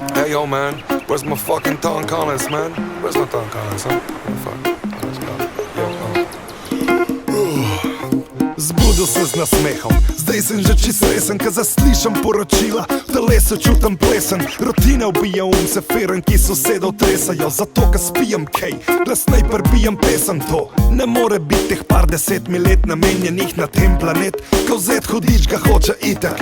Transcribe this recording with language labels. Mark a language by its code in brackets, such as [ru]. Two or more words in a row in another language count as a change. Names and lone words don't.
[en] yo man, where's my fucking Tom Collins, man? Where's my Tom Collins, huh? Oh, fuck. Let's go. Yo, [sl] Zbudil se z nasmehom, zdaj sem že čisto resen, ko zaslišam poročila, v telesu čutim plesen. Rutina ubija se feren, ki sosedov tresajo, zato ko spijem kaj, glasnej prbijam pesem. To ne more biti teh par 10 let namenjenih na tem planet, ko vzet hudič ga hoče itak.